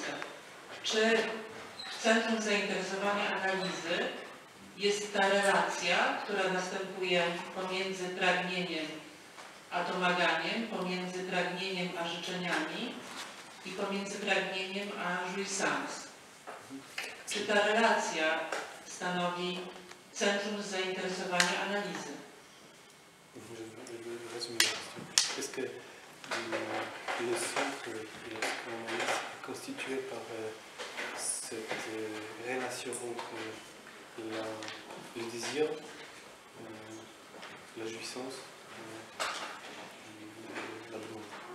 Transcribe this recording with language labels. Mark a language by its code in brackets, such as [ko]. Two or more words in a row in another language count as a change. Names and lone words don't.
[pl] Czy w centrum zainteresowania analizy jest ta relacja, która następuje pomiędzy pragnieniem a domaganiem, pomiędzy pragnieniem a życzeniami i pomiędzy pragnieniem a jouissance? Czy ta relacja stanowi centrum zainteresowania analizy? [fr] Est-ce que le centre de la psychanalyse est constitué par cette relation entre le désir, la jouissance, la demande?